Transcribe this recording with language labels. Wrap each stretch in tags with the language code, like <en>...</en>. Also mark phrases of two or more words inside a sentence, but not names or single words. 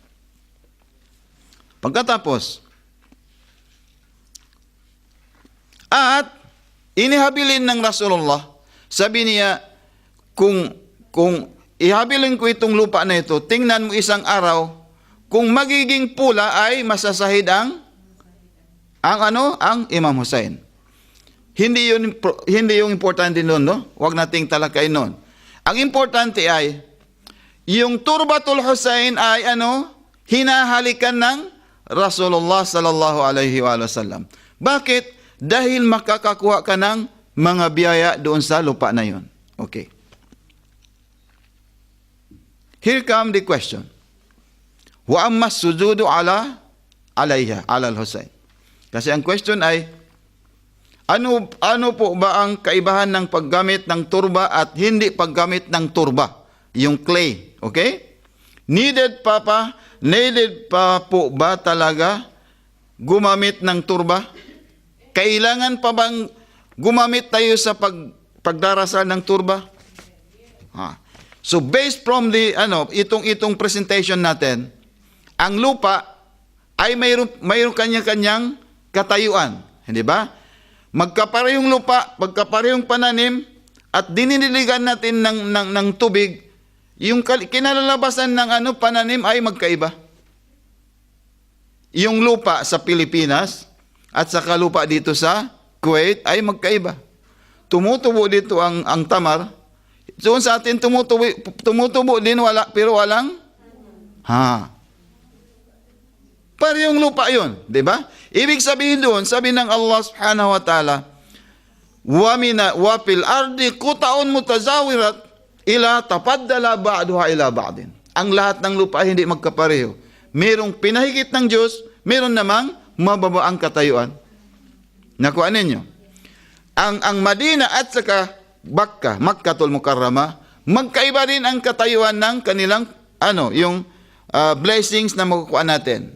<tl>Pagkatapos, at inihabilin ng Rasulullah, sabi niya, kung ihabilin ko itong lupa na ito, tingnan mo isang araw, kung magiging pula ay masasahid ang Imam Hussein. Hindi yung importante noon, no? Huwag nating talakayin noon. Ang importante ay, yung turbatul Hussein ay hinahalikan ng Rasulullah</tl> <ar>صلى الله عليه وسلم.</ar> <tl>Bakit? Dahil makakakuha ka ng mga biyaya doon sa lupa na yun.</tl> <en>Okay. Here come the question.</en> <ar>وأما السجود عليها، على الحسين.</ar> <tl>Kasi ang question ay, ano po ba ang kaibahan ng paggamit ng turba at hindi paggamit ng turba? Yung clay, okay? Needed pa po ba talaga gumamit ng turba? Kailangan pa bang gumamit tayo sa pagdarasal ng turba?</tl> <en>So based from the</en> <tl>itong presentation natin, ang lupa ay mayroong kanya-kanyang katayuan, hindi ba? Magkaparehong lupa, magkaparehong pananim, at dininiligan natin ng tubig, yung kinalalabasan ng pananim ay magkaiba. Yung lupa sa Pilipinas at saka lupa dito sa Kuwait ay magkaiba. Tumutubo dito ang tamar. Doon sa atin tumutubo din, pero walang parehong lupa yun, di ba? Ibig sabihin doon, sabi ng</tl> <ar>الله سبحانه وتعالى, وفي الأرض قطع متجاورات إلى تفضل بعضها إلى بعض.</ar> <tl>Ang lahat ng lupa ay hindi magkapareho. Merong pinahigit ng Diyos, meron namang mababaang katayuan. Nakuha ninyo? Ang Madina at saka Makkatul Mukarramah, magkaiba rin ang katayuan ng kanilang blessings na makukuha natin.</tl>